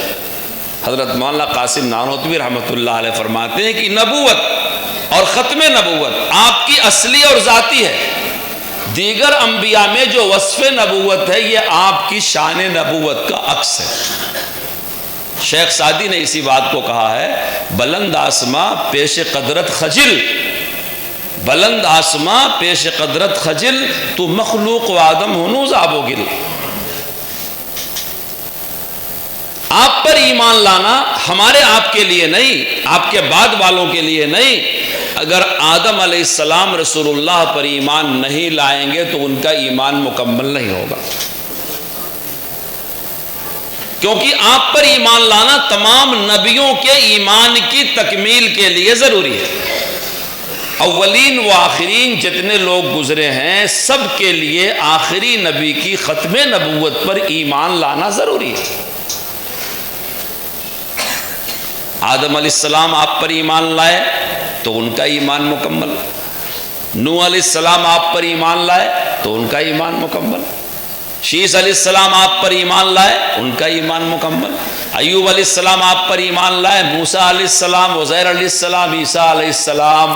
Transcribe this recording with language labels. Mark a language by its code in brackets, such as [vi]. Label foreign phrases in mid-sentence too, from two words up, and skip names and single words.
[ur] حضرت مولانا قاسم نانوتوی رحمۃ اللہ علیہ فرماتے ہیں کہ نبوت اور ختم نبوت آپ کی اصلی اور ذاتی ہے. دیگر انبیاء میں جو وصف نبوت ہے یہ آپ کی شان نبوت کا عکس ہے. شیخ سعدی نے اسی بات کو کہا ہے، [fa] بلند آسماں پیش قدرت خجل، بلند آسماں پیش قدرت خجل، تو مخلوق و آدم ہنوز آب و گل. [ur] آپ پر ایمان لانا ہمارے آپ کے لیے نہیں، آپ کے بعد والوں کے لیے نہیں. اگر آدم علیہ السلام رسول اللہ پر ایمان نہیں لائیں گے تو ان کا ایمان مکمل نہیں ہوگا. کیونکہ آپ پر ایمان لانا تمام نبیوں کے ایمان کی تکمیل کے لیے ضروری ہے. اولین و آخرین جتنے لوگ گزرے ہیں سب کے لیے آخری نبی کی ختم نبوت پر ایمان لانا ضروری ہے. آدم علیہ السلام آپ پر ایمان لائے تو ان کا ایمان مکمل. نوح علیہ السلام آپ پر ایمان لائے تو ان کا ایمان مکمل، شیس علیہ السلام آپ پر ایمان لائے ان کا ایمان مکمل، ایوب علیہ السلام آپ پر ایمان لائے، موسیٰ علیہ السلام، عزیر علیہ السلام، عیسیٰ علیہ السلام۔